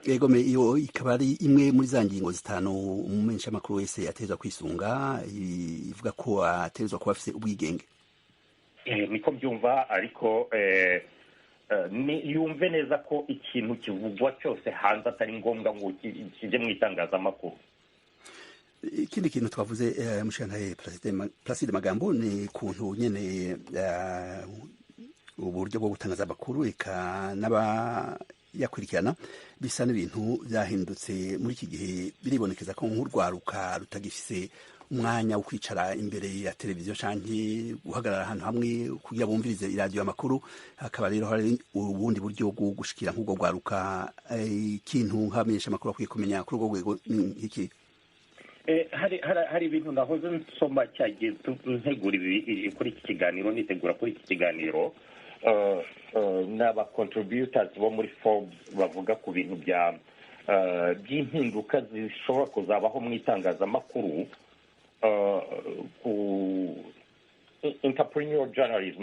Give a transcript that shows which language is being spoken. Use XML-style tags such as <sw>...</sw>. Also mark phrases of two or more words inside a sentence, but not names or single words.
<rn>Yego, iyo ikaba ari imwe muri za ngingo zitanu umumenyeshamakuru wese atezwa kwisunga, ivuga ko atezwa kuba afite ubwigenge. Niko byumva, ariko yumve neza ko ikintu kivugwa cyose hanze atari ngombwa ngo kijye mu itangazamakuru. Ikindi kintu twavuze mushantaye Placide Magambo ni kuntu nyene uburyo bwo gutangaza amakuru eka n'abayakurikirana bisa n'ibintu byahindutse muri iki gihe. Biribonekeza ko nk'urwaruka rutagifise umwanya wo kwicara imbere ya televiziyo canke guhagarara ahantu hamwe kugira bumvirize iradiyo amakuru. Hakaba rero hari ubundi buryo bwo gushikira nk'ubwo rwaruka. Ikintu nk'abamenyesha amakuru akwiye kumenya kuri urwo rwego ni iki? Hari ibintu nahoze nsoma cyagiye ntegura kuri iki kiganiro, nitegura kuri iki kiganiro n'aba contributors bo muri Forbes bavuga ku bintu by'impinduka zishobora kuzabaho mu itangazamakuru, ku</rn> <en>entrepreneurial journalism.</en>